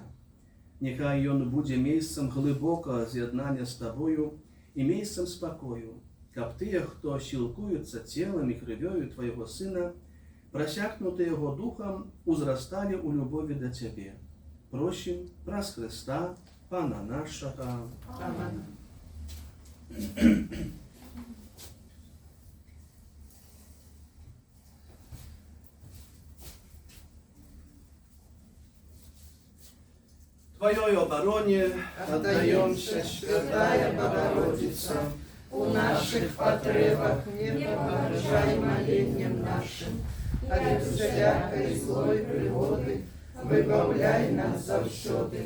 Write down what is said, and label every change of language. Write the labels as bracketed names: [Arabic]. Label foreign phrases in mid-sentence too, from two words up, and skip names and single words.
[Belarusian] Няхай ён будзе месцам глыбокага з'яднання з табою і месцам спакою, каб тыя, хто сілкуюцца целам і крывёю твайго сына, прасякнуты яго духам, узрасталі ў любові да цябе. Просім праз Хрыста, Пана нашага. [Russian] Амин. Твоей обороне Отдаемся, Святая Богородица, у наших потребах не погружай молением нашим, а от всякой злой пригоды выбавляй нас завсёды.